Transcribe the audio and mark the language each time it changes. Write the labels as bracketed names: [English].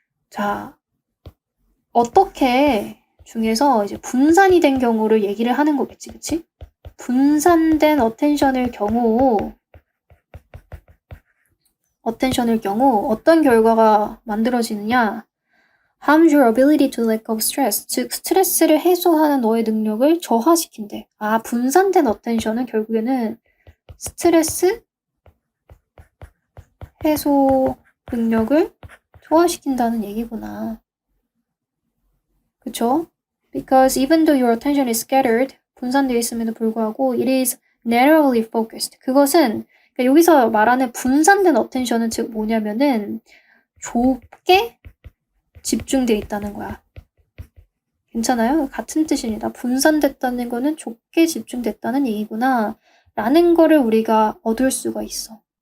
[Korean] 자, 어떻게 중에서 이제 분산이 된 경우를 얘기를 하는 거겠지, 그치? 분산된 어텐션일 경우 어떤 결과가 만들어지느냐? [English] harms your ability to let go of stress. [Korean] 즉, 스트레스를 해소하는 너의 능력을 저하시킨대. 분산된 어텐션은 결국에는 스트레스 해소 능력을 조화시킨다는 얘기구나. 그쵸? [English] Because even though your attention is scattered, [Korean] 분산되어 있음에도 불구하고 [English] it is narrowly focused. [Korean] 그것은 그러니까 여기서 말하는 분산된 attention은 즉 뭐냐면은 좁게 집중되어 있다는 거야. 괜찮아요? 같은 뜻입니다. 분산됐다는 거는 좁게 집중됐다는 얘기구나 라는 거를 우리가 얻을 수가 있어.